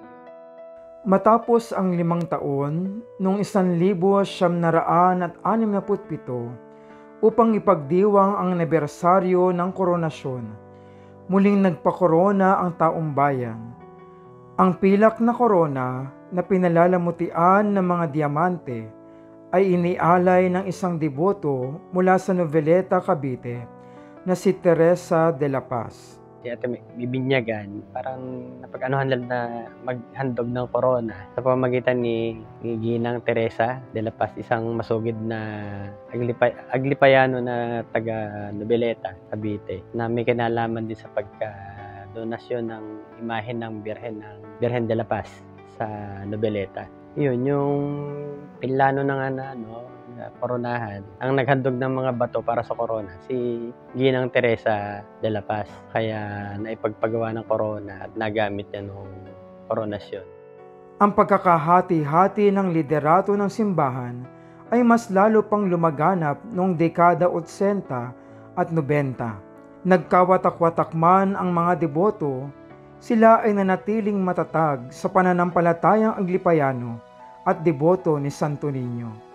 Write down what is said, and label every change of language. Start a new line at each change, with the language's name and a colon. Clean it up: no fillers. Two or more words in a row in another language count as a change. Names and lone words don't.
Filipino: Matapos ang 5 taon, noong 1967, upang ipagdiwang ang anibersaryo ng koronasyon, muling nagpakorona ang taong bayan. Ang pilak na korona na pinalalamutian ng mga diamante ay inialay ng isang deboto mula sa Noveleta, Cavite na si Teresa de la Paz. Si Ate Bibinyagan, parang napag-anuhan lang na maghandog ng corona sa pamamagitan ni Ginang Teresa de la Paz, isang masugid na Aglipayano na taga Noveleta, Cavite, na may kinalaman din sa pagka-donasyon ng imahen ng Birhen de la Paz sa Noveleta. Yun, yung plano ng koronahan, ang naghandog ng mga bato para sa corona, si Ginang Teresa de la Paz. Kaya naipagpagawa ng corona at nagamit niya noong koronasyon. Ang pagkakahati-hati ng liderato ng simbahan ay mas lalo pang lumaganap noong dekada 80 at 90. Nagkawatak-watak man ang mga deboto, sila ay nanatiling matatag sa pananampalatayang Aglipayano at deboto ni Santo Niño.